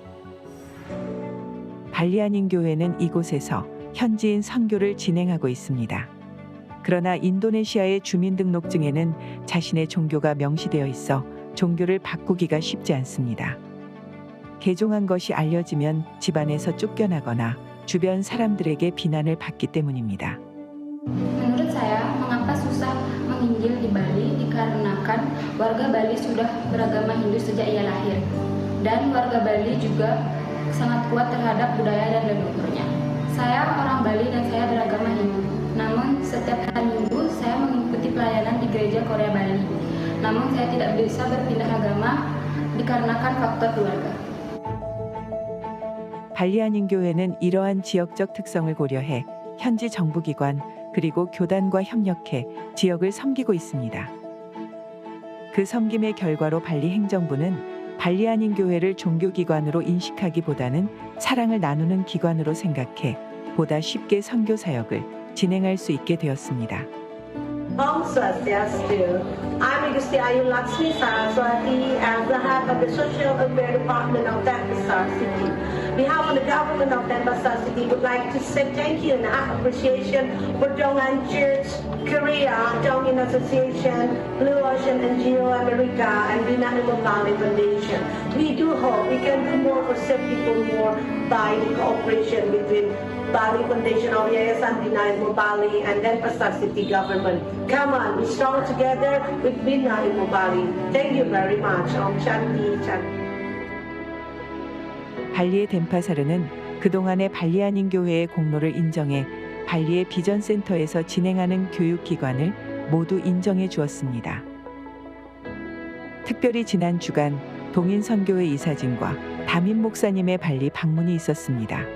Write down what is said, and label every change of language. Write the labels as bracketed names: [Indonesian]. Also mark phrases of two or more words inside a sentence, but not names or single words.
[Korean] 발리 한인교회는 이곳에서 현지인 선교를 진행하고 있습니다. 그러나 인도네시아의 주민등록증에는 자신의 종교가 명시되어 있어 종교를 바꾸기가 쉽지 않습니다. 개종한 것이 알려지면 집안에서 쫓겨나거나 주변 사람들에게 비난을 받기 때문입니다. [Indonesian] Menurut saya, mengapa susah menginjil di Bali dikarenakan warga Bali sudah beragama Hindu sejak ia lahir. Dan warga Bali juga sangat kuat terhadap budaya dan leluhurnya. Saya orang Bali dan saya beragama Hindu. Namun setiap hari Minggu saya mengikuti pelayanan di gereja Korea Bali. Namun saya tidak bisa berpindah agama dikarenakan faktor keluarga. [Korean] 발리 한인교회는 이러한 지역적 특성을 고려해 현지 정부기관 그리고 교단과 협력해 지역을 섬기고 있습니다. 그 섬김의 결과로 발리 행정부는 발리 한인교회를 종교기관으로 인식하기보다는 사랑을 나누는 기관으로 생각해 보다 쉽게 선교 사역을 진행할 수 있게 되었습니다. [Balinese] Om Swastiastu. [English] I'm Gusti Ayu Laksmi Saraswati as the head of the Social Welfare Department of Denpasar City. On behalf of the government of Denpasar City, would like to say thank you and appreciation for Dongan Church, Korea, Dongin Association, Blue Ocean NGO America, and Bina Imam Bali Foundation. We do hope we can do more for serve people more by the cooperation between Bali Foundation of Yayasan Bina Imam Bali and Denpasar City government. Come on, we strong together with Bina Imam Bali. Thank you very much. [Sanskrit] Om Shanti Shanti. [Korean] 발리의 덴파사르는 그동안의 발리 한인교회의 공로를 인정해 발리의 비전센터에서 진행하는 교육기관을 모두 인정해 주었습니다. 특별히 지난 주간 동인선교회 이사진과 담임 목사님의 발리 방문이 있었습니다.